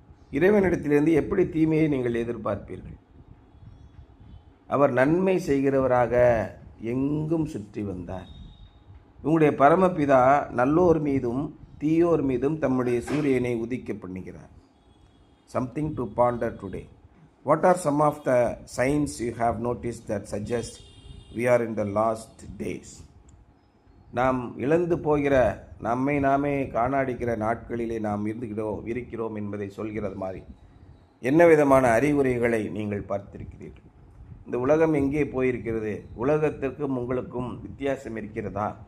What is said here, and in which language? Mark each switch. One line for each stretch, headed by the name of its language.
Tamil: இறைவனிடத்திலிருந்து எப்படி தீமையை நீங்கள் எதிர்பார்ப்பீர்கள்? அவர் நன்மை செய்கிறவராக எங்கும் சுற்றி வந்தார். உங்களுடைய பரமபிதா நல்லோர் மீதும் தீயோர் மீதும் தம்முடைய சூரியனை உதிக்க பண்ணுகிறார்.
English: Something to ponder today. What are some of the signs you have noticed that suggest we are in the last days?
Tamil: நாம் இழந்து போகிற, நம்மை நாமே காணாடிக்கிற நாட்களிலே நாம் இருக்கிறோம் என்பதை சொல்கிறது மாதிரி என்ன விதமான அறிகுறிகளை நீங்கள் பார்த்திருக்கிறீர்கள்? இந்த உலகம் எங்கே போயிருக்கிறது? உலகத்திற்கும் உங்களுக்கும் வித்தியாசம் இருக்கிறதா?